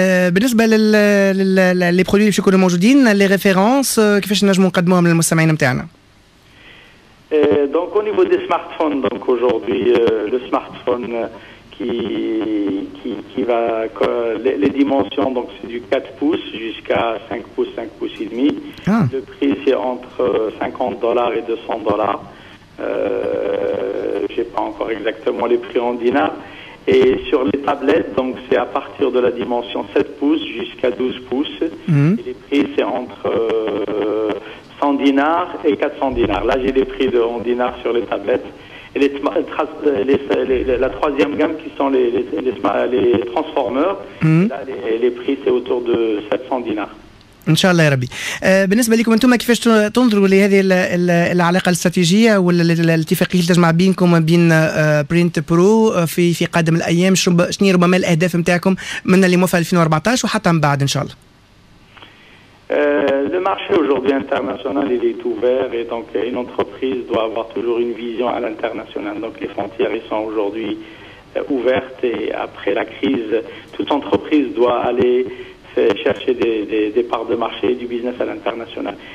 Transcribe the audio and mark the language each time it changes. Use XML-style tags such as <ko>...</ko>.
<ar>بالنسبة للي برودوي اللي باش يكونوا موجودين، لي ريفيرونس كيفاش نجموا نقدموهم للمستمعين نتاعنا؟</ar> <fr>Donc au niveau des smartphones, donc aujourd'hui le smartphone qui va les dimensions, donc c'est du 4 pouces jusqu'à 5 pouces, 5 pouces et demi. Le prix c'est entre $50 et $200. J'ai pas encore exactement les prix en dinars. Et sur les tablettes, donc c'est à partir de la dimension 7 pouces jusqu'à 12 pouces. Et les prix c'est entre 100 dinars et 400 dinars. Là, j'ai les prix en dinars sur les tablettes. Et la troisième gamme qui sont les transformers, là, les prix, c'est autour de 700 dinars.</fr> <ar>ان شاء الله يا ربي. بالنسبه لكم انتم كيفاش تنظروا لهذه العلاقه الاستراتيجيه والاتفاقيه اللي تجمع بينكم وبين برينت برو في قادم الايام؟ شنو ربما الاهداف نتاعكم من اللي موفى 2014 وحتى من بعد ان شاء الله؟</ar> <fr>Le marché aujourd'hui international, il est ouvert et donc une entreprise doit avoir toujours une vision à l'international. Donc les frontières ils sont aujourd'hui ouvertes et après la crise, toute entreprise doit aller chercher des parts de marché et du business à l'international.</fr>